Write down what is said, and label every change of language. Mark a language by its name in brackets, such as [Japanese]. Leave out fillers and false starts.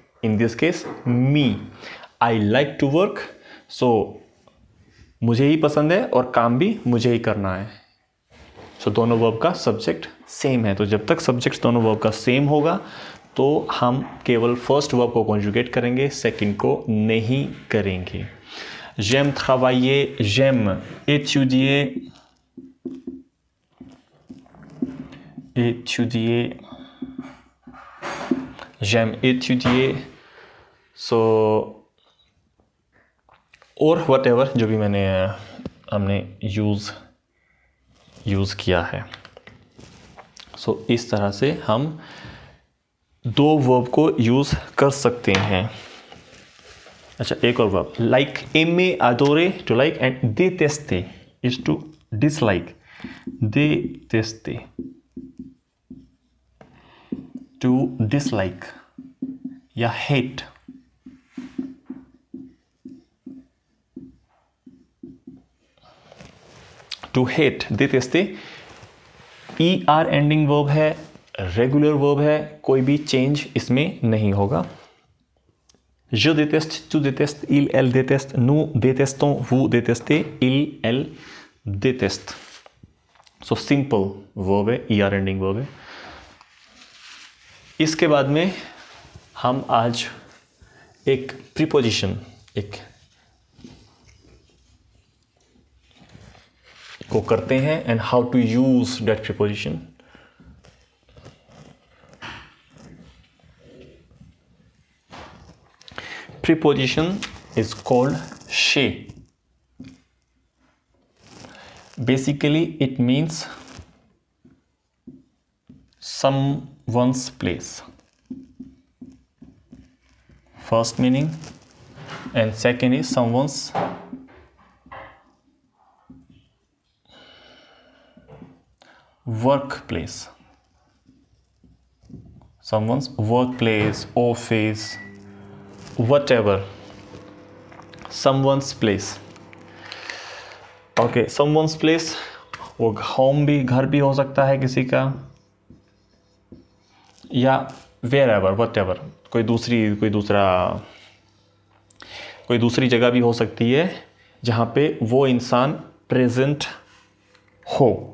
[English] in this case me, I like to work, [Hindi] सो मुझे ही पसंद है और काम भी मुझे ही करना है। सो दोनों वर्ब का सब्जेक्ट सेम है। तो जब तक सब्जेक्ट दोनों वर्ब का सेम होगा तो हम केवल फर्स्ट वर्ब को कॉन्जुगेट करेंगे, सेकंड को नहीं करेंगे। [French] j'aime travailler, j'aime étudier, [Hindi] j'aime étudier, so और whatever जो भी हमने यूज़ किया है। सो इस तरह से हम दो वर्ब को यूज़ कर सकते हैं। अच्छा, एक और verb, [English] Like, aimer, adorer, to like, and détester is to dislike. détester, to dislike या hate. [Hindi] To hate, détester, ER ending verb है, रेगुलर वर्ब है, कोई भी चेंज इसमें नहीं होगा। [French] je déteste, tu détestes, il, elle déteste, nous détestons, vous détestez, il, elle déteste। [Hindi] So simple verb है, ER ending verb है। इसके बाद में हम आज एक प्रीपोजिशन को करते हैं [English] And how to use that preposition. Preposition is called she. Basically, it means someone's place. First meaning, and second is someone's workplace. Someone's workplace, office, whatever, someone's place। [Hindi] Okay, [English] someone's place, [Hindi] वो home भी, घर भी हो सकता है किसी का, या [English] wherever, whatever, [Hindi] कोई दूसरी जगह भी हो सकती है जहाँ पे वो इंसान प्रेजेंट हो।